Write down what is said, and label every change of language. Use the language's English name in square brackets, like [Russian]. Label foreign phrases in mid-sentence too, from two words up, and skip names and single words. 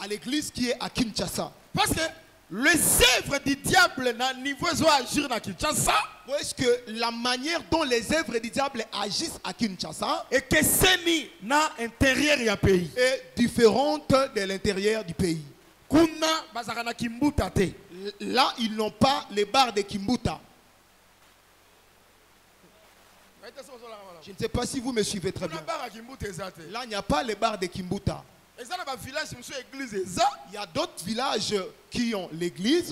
[French] l'église qui est à Kinshasa. Parce que les œuvres du diable na niveau agir na Kinshasa. Est-ce que la manière dont les œuvres du diable agissent à Kinshasa et que c'est na intérieur du pays est différente de l'intérieur du pays. [Lingala] Kuna bazaka na Kimbuta te. [French] Là ils n'ont pas les bars de Kimbuta. Je ne sais pas si vous me suivez très bien. Là il n'y a pas les bars de Kimbuta. Il y a d'autres villages qui ont l'église.